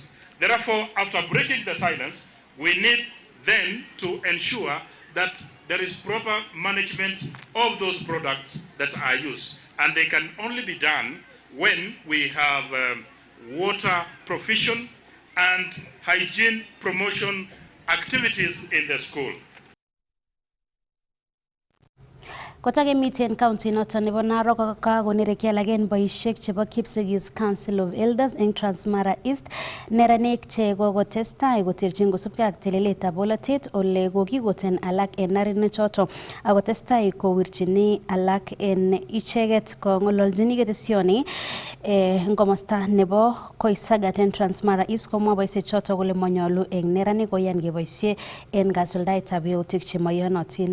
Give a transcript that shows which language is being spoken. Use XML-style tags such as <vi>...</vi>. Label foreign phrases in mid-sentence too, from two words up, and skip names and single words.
<en>Therefore, after breaking the silence, we need then to ensure that there is proper management of those products that are used. And they can only be done when we have water provision and hygiene promotion activities in the school.</en> <kln>Kotakemiten county noton nebo Narok kakonereki alagen boisiek chebo Kipsigis Council of Elders eng Transmara East neranik che kokotestai koterchin kosubkei ak teleletab bolotet ole kokikoten alak en neranik choto akotestai kowirchini alak en icheket kong'ololjini ketesioni eng komosta nebo Koisagat en Transmara East komwa boisiek choto kole manyolu eng neranik koyan keboisie en kasuldaetab yautik chemoiyonotin.</kln>